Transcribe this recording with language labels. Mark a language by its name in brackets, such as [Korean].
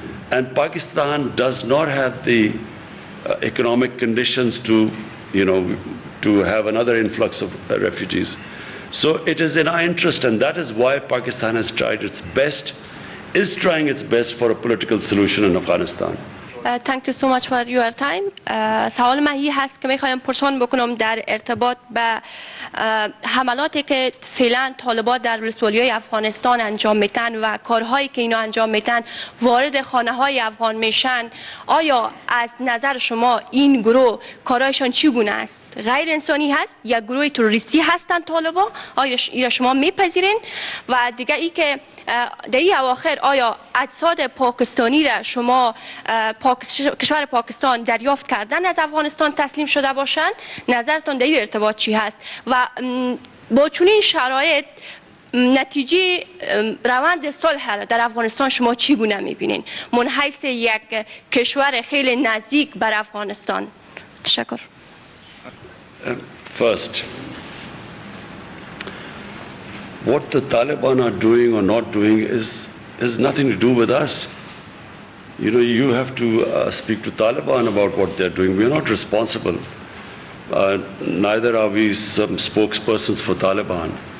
[English] And Pakistan does not have the economic conditions to have another influx of refugees. So it is in our interest, and that is why Pakistan has tried its best, is trying its best for a political solution in Afghanistan. Thank you so much for your time. [Persian] سوال من این هست که میخوایم پرسان بکنم در ارتباط به حملاتی که فعلا طالبان در ولسوالی‌های افغانستان انجام میتن و کارهایی که اینا انجام میتن وارد خانه‌های افغان میشن. آیا از نظر شما این گروه کارهایشان چگونه است؟ غیر انسانی هست یا گروه تروریستی هستند طالبان؟ آیا شما میپذیرین؟ و دیگه ای که در این اواخر آیا اجساد پاکستانی را شما کشور پاکستان دریافت کردن از افغانستان تسلیم شده باشند؟ نظرتان در این ارتباط چی هست؟ و با چنین شرایط نتیجه روند صلح در افغانستان شما چگونه میبینین من حیث یک کشور خیلی نزدیک بر افغانستان؟ تشکر. [English] First, what the Taliban are doing or not doing has nothing to do with us. You have to speak to Taliban about what they're doing. We are not responsible. Neither are we some spokespersons for Taliban.